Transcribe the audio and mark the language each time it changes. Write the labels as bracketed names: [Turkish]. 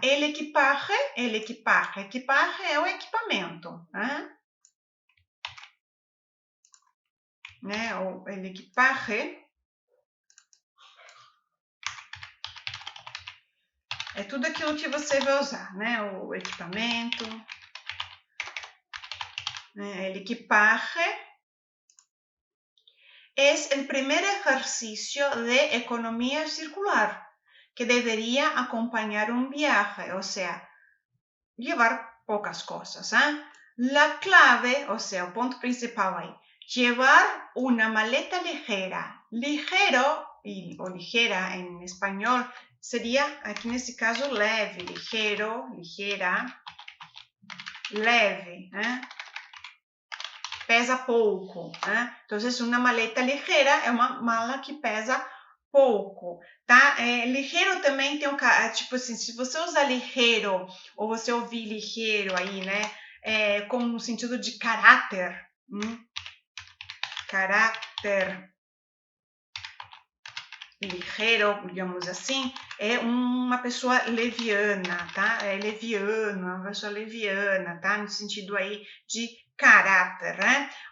[Portuguese] El equipaje é o equipamento, né? O el equipaje é tudo aquilo que você vai usar, né? O equipamento, né? [Spanish] El equipaje es el primer ejercicio de economía circular que debería acompañar un viaje, o sea, llevar pocas cosas. La clave, o sea, el punto principal ahí, llevar una maleta ligera. Ligero o ligera en español sería, aquí en este caso, leve. Ligero, ligera, leve. [Portuguese] Pesa pouco. Então, uma maleta ligeira é uma mala que pesa pouco, tá? Ligeiro também tem tipo assim, se você usar ligeiro ou você ouvir ligeiro aí, né? Com no sentido de caráter. Caráter ligeiro, digamos assim, é uma pessoa leviana, tá? É leviano, uma pessoa leviana, tá? No sentido aí de caráter, né?